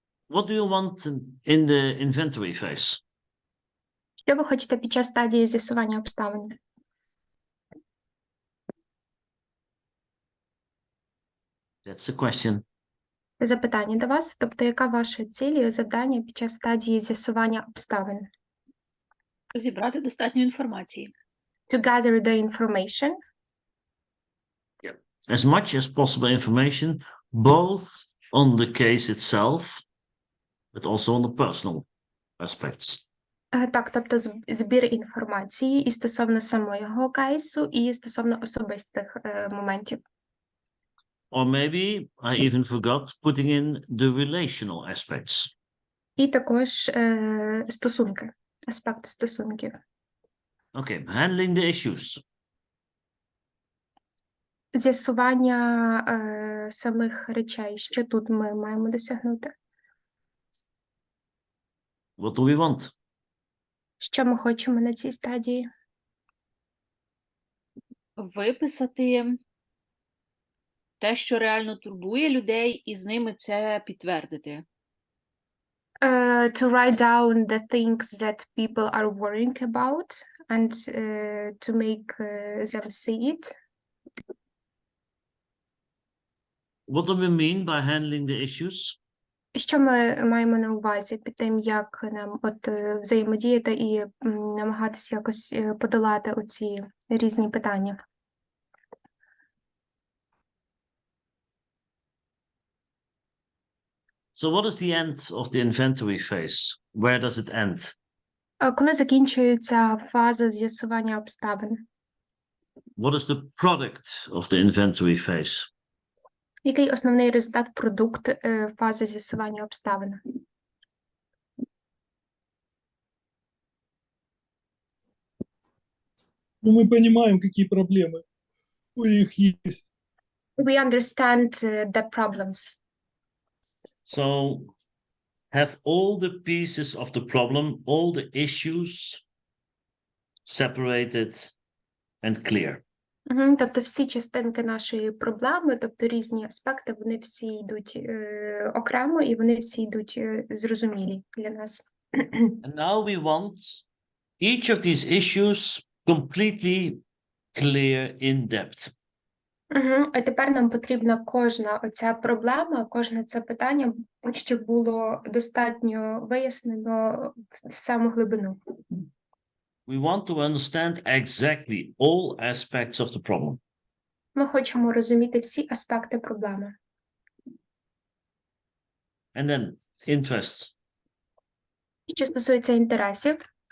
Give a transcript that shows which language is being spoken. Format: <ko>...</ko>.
<en>What do you want in the inventory phase?</en> <uk>Що ви хочете під час стадії з'ясування обставин?</uk> <en>That's the question.</en> <uk>Запитання до вас, тобто яка ваша ціль і завдання під час стадії з'ясування обставин? Зібрати достатньо інформації.</uk> <en>To gather the information. Yeah. As much as possible information, both on the case itself, but also on the personal aspects.</en> <uk>Так, тобто збір інформації і стосовно самого кейсу, і стосовно особистих моментів.</uk> <en>Or maybe I even forgot putting in the relational aspects.</en> <uk>І також стосунки, аспект стосунків.</uk> <en>Okay, handling the issues.</en> <uk>З'ясування самих речей, що тут ми маємо досягнути.</uk> <en>What do we want?</en> <uk>Що ми хочемо на цій стадії? Виписати те, що реально турбує людей, і з ними це підтвердити.</uk> <en>To write down the things that people are worrying about and to make them see it. What do we mean by handling the issues?</en> <uk>Що ми маємо на увазі під тим, як нам взаємодіяти і намагатися якось подолати оці різні питання?</uk> <en>So what is the end of the inventory phase? Where does it end?</en> <uk>Коли закінчується фаза з'ясування обставин?</uk> <en>What is the product of the inventory phase?</en> <uk>Який основний результат, продукт фази з'ясування обставин?</uk> <ru>Ну, мы понимаем, какие проблемы у них есть.</ru> <en>We understand the problems. So have all the pieces of the problem, all the issues separated and clear.</en> <uk>Тобто всі частинки нашої проблеми, тобто різні аспекти, вони всі йдуть окремо і вони всі йдуть зрозумілі для нас.</uk> <en>And now we want each of these issues completely clear in depth.</en> <uk>А тепер нам потрібна кожна оця проблема, кожне це питання, щоб було достатньо вияснено в саму глибину.</uk> <en>We want to understand exactly all aspects of the problem.</en> <uk>Ми хочемо розуміти всі аспекти проблеми.</uk> <en>And then interests.</en> <uk>Що стосується інтересів,</uk>